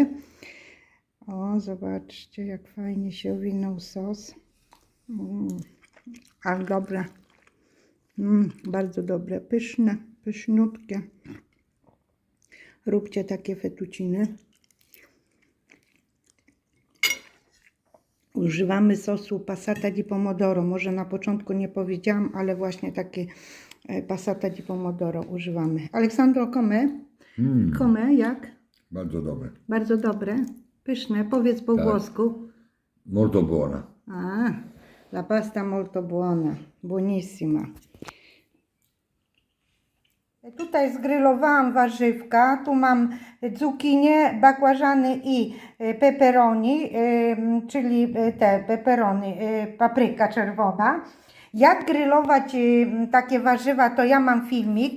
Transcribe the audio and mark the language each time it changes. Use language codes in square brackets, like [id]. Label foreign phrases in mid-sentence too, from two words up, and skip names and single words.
[pl] O, zobaczcie, jak fajnie się owinął sos. Ale dobre. Bardzo dobre, pyszne, pyszniutkie. Róbcie takie fettucciny. Używamy sosu [it] passata di pomodoro. [pl] Może na początku nie powiedziałam, ale właśnie takie [it] passata di pomodoro [pl] używamy. [it] Aleksandro, come? Come, [pl] jak? Bardzo dobre. Bardzo dobre. Pyszne. Powiedz po włosku. [it] Molto buona. La pasta molto buona. Buonissima. [pl] Tutaj zgrylowałam warzywka, tu mam cukinię, bakłażany i pepperoni, czyli te pepperoni, papryka czerwona. Jak grillować takie warzywa, to ja mam filmik.